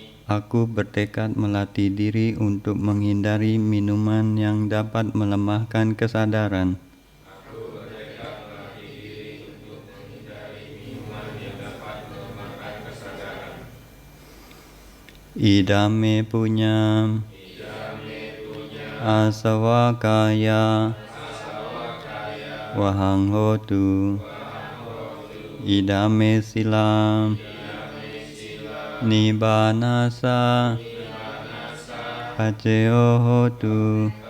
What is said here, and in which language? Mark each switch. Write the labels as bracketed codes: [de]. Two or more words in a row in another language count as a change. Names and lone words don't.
[id] Aku bertekad melatih diri untuk menghindari minuman yang dapat melemahkan kesadaran. [pi] Idame punyam asawakaya wahang hotu idame silam nibbanasa paceo hotu